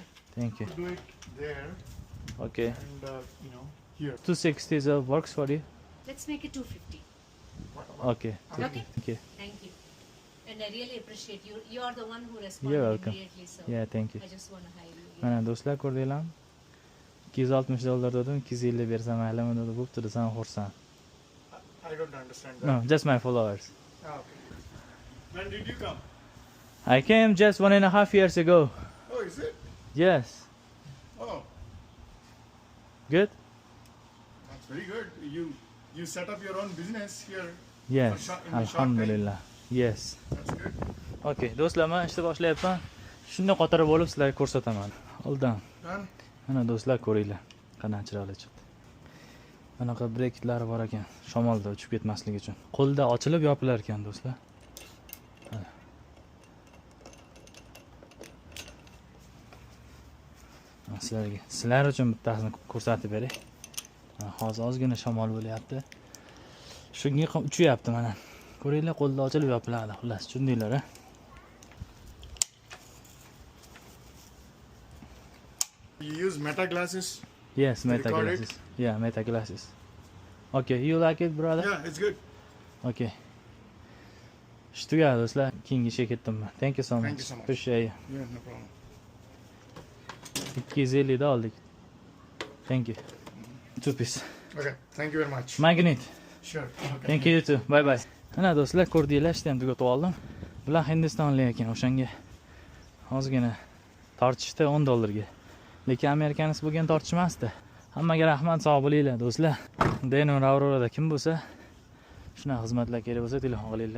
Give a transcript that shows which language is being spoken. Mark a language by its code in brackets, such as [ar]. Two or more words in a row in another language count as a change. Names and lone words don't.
[en] Thank you. Do it there Okay. and here. 260 works for you. Let's make it 250. Okay. Okay. Thank you. Thank you. And I really appreciate you. You are the one who responded You're welcome. immediately. So Yeah, thank you. I just want to hire you. [uz] Mana do'stlar, ko'rdinglarmi? $260 dedim, 250 bersam maylimi dedi. Bo'pti desam xursand. [en] I don't understand that. No, just my followers. Ah, okay. When did you come? I came just 1.5 years ago. Oh, is it? Yes. Oh, Good? that's very good. You set up your own business here. Yes. In a short time? Alhamdulillah. Yes. That's good. [uz] Okay, do'stlar, men ishni boshlayapman. Shunday qotirib bo'lib sizlarga ko'rsataman. Oldin. [en] Done. [uz] Mana do'stlar, ko'ringlar. Qanday chiroyli chiqdi. Bunaqa breketlari bor ekan, shamolda uchib ketmasligi uchun. Qo'lda ochilib yopilar ekan, do'stlar. Sizlar uchun bittasini ko'rsatib beray. Hozir ozgina shamol bo'lyapti. Shunga uchyapti mana. Ko'ringlar, qo'lda ochilib yopiladi. Xullas, tushundinglar, a? [en] You use Meta glasses? Yes, Meta record glasses. Yeah, Meta glasses. Okay, you like it, brother? Yeah, it's good. Okay. [uz] Tugadi do'stlar, keyingi ishga ketdim men. [en] Thank you so much. Thank you so much. Appreciate you. Yeah, no problem. [uz] 250 da oldik. [en] Thank you. 2 piece. Okay, thank you very much. Magnet. Sure. Okay. Thank you too. Bye bye. [uz] Mana do'stlar, ko'rdinglar, ishni ham tugatib oldim. Bular hindistonlik ekan, o'shanga ozgina tortishdi $10 ga. Lekin amerikanisi bo'lgan tortishmasdi. Hammaga rahmat, sog' bo'linglar do'stlar. Denver Aurorada kim bo'lsa, shunaqa xizmatlar kerak bo'lsa telefon qilinglar.